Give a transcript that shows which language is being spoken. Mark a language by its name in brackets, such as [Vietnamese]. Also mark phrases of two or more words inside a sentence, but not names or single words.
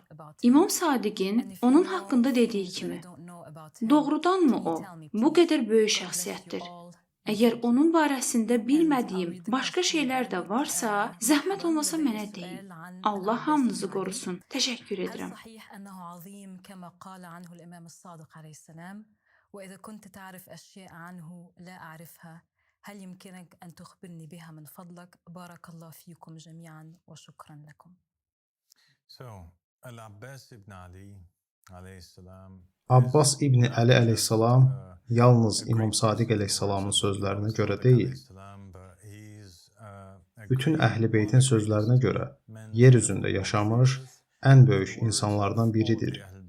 [Azerbaijani] İmam Sadiqin onun haqqında dediyi kimi, doğrudanmı o bu qədər böyük şəxsiyyətdir? Əgər onun barəsində bilmədiyim başqa şeylər də varsa, zəhmət olmasa mənə deyin. Allah hamınızı qorusun. Təşəkkür edirəm. [Arabic] هل يمكنك أن تخبرني بها من فضلك؟ بارك الله فيكم جميعا وشكرا لكم. [Azerbaijani] Al-Abbas ibn Ali aleyhissalam Abbas İbn Əli əleyhissalam yalnız İmam Sadiq əleyhissalamın sözlərinə görə deyil, bütün Əhl-i Beytin sözlərinə görə yer üzündə yaşamış ən böyük insanlardan biridir.